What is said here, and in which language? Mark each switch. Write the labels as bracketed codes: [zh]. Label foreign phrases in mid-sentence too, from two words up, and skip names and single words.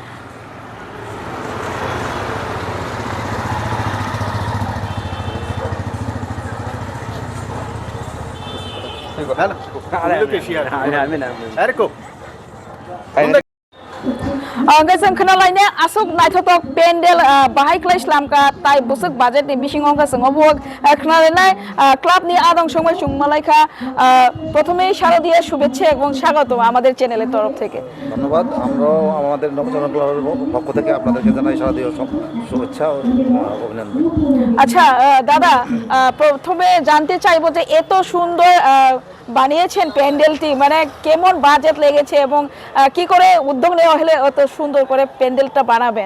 [brx] जों खोनालायनाय आसुक नायथथक पेन्डेल बाहायख्लाय स्लामका ताइ बुसुक बाजेटनि बिसिङाव जों अबुक खोनालायनाय क्लाबनि आदं সময় সুমাलायखা [bn] প্রথমেই শারদীয় শুভেচ্ছা এবং স্বাগত আমাদের চ্যানেলের তরফ থেকে ধন্যবাদ আমরাও আমাদের নবজাগরণ ক্লাবের পক্ষ থেকে আপনাদেরকে জানাই শারদীয় শুভেচ্ছা ও অভিনন্দন আচ্ছা দাদা প্রথমে জানতে চাইবো যে এত সুন্দর বানিয়েছেন প্যান্ডেলটি মানে কেমন বাজেট লেগেছে এবং কি করে উদ্যোগ নেওয়া হলে এত সুন্দর করে প্যান্ডেলটা বানাবেন